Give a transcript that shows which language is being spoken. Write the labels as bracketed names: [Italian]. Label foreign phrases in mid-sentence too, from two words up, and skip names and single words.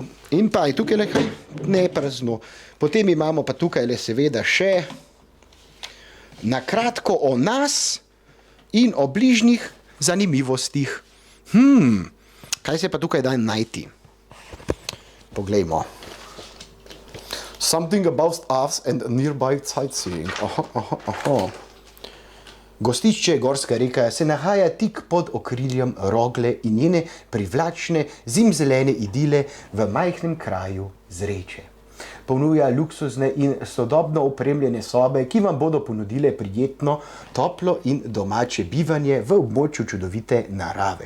[Slovenian] In pa je tukaj le kaj ne prazno. Potem imamo pa tukaj le seveda še na kratko o nas in o bližnjih zanimivostih. Kaj se pa tukaj da najti? Poglejmo. [English] Something about us and nearby sightseeing. [Slovenian] Gostišče Gorska reka se nahaja tik pod okriljem Rogle in njene privlačne zimzelene idile v majhnem kraju Zreče. Ponuja luksuzne in sodobno opremljene sobe, ki vam bodo ponudile prijetno, toplo in domače bivanje v območju čudovite narave.